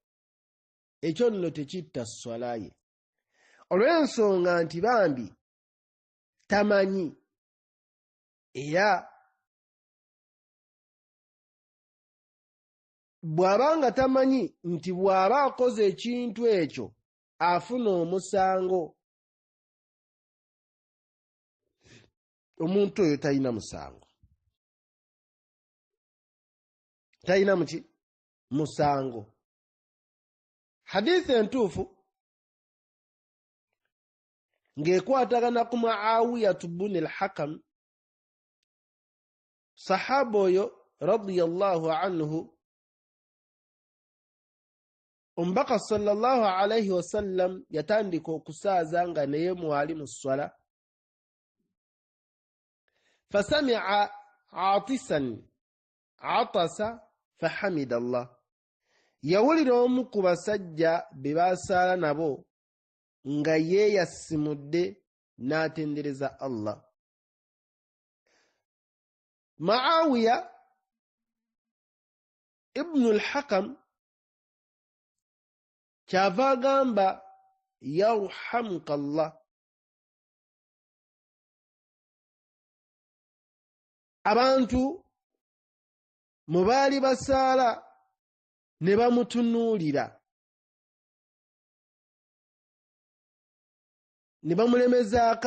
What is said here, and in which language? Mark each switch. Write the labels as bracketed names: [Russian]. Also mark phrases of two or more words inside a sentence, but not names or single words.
[Ganda] Ekyo nno tekitta swala ye, olw'ensonga nti bambi tamanyi, era bw'aba nga tamanyi nti bw'aba akoze ekintu ekyo afuna omusango, omuntu oyo talina musango. Talina muki? Musango. Hadithi entuufu ng'ekwatagana ku Muawiyatu bnu al-Hakam, sahaba oyo [Arabic] رضي الله عنه, [Ganda] omubaka [Arabic] صلى الله عليه وسلم [Ganda] yatandika okusaaza nga naye mwali mu swala. [Arabic] فسمع عاطسا عطس فحمد الله, [Ganda] yawulira omu ku basajja be basaala nabo nga yeeyasimudde n'atendereza Allah. Muawiya ibnu al-Hakam kyava agamba [Arabic] يرحمك الله. [Ganda] Abantu mu baali basaala ne bamutunuulira ne bamulemezaako